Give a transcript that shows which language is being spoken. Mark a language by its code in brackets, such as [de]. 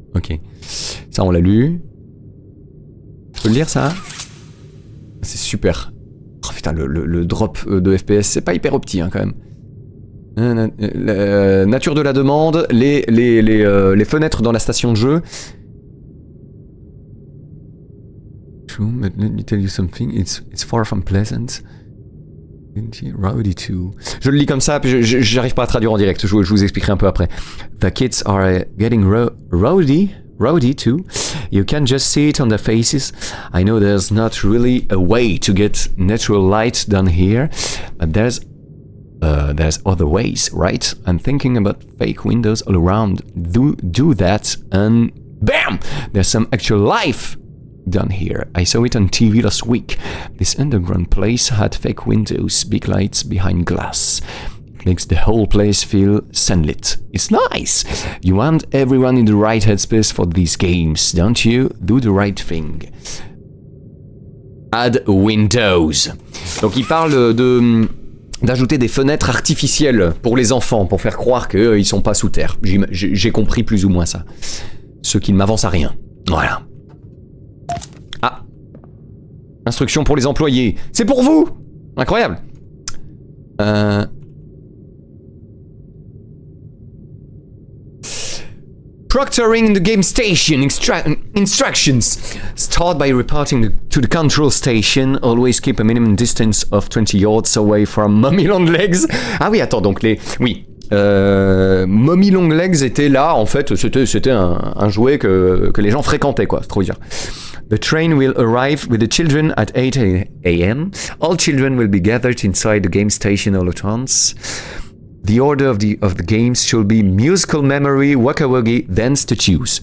[fr] Ok. Ça on l'a lu. Je peux le lire ça? C'est super. Oh putain, le drop de FPS, c'est pas hyper opti hein, quand même. Nature de la demande, les fenêtres dans la station de jeu. [en] True, but let me tell you something, it's far from pleasant. Rowdy too. [fr] Je le lis comme ça, puis j'arrive pas à traduire en direct, je vous expliquerai un peu après. [en] The kids are getting rowdy too. You can just see it on their faces. I know there's not really a way to get natural light down here, but there's other ways, right? I'm thinking about fake windows all around. Do that and BAM! There's some actual life down here. I saw it on TV last week. This underground place had fake windows, big lights behind glass. It makes the whole place feel sunlit. It's nice! You want everyone in the right headspace for these games, don't you? Do the right thing. Add windows. [fr] Donc il parle d'ajouter des fenêtres artificielles pour les enfants, pour faire croire qu'ils sont pas sous terre. J'ai compris plus ou moins ça. Ce qui ne m'avance à rien. Voilà. Ah. Instruction pour les employés. C'est pour vous! Incroyable. [en] Proctoring the game station instructions. Start by reporting to the control station. Always keep a minimum distance of 20 yards away from Mommy Long Legs. [fr] Ah oui, attends, donc oui. Mommy Long Legs était là, en fait, c'était un jouet que les gens fréquentaient, quoi, c'est trop bien. [en] The train will arrive with the children at 8 a.m. All children will be gathered inside the game station all at once. The order of the games should be musical memory, waka wuggy, dance to choose.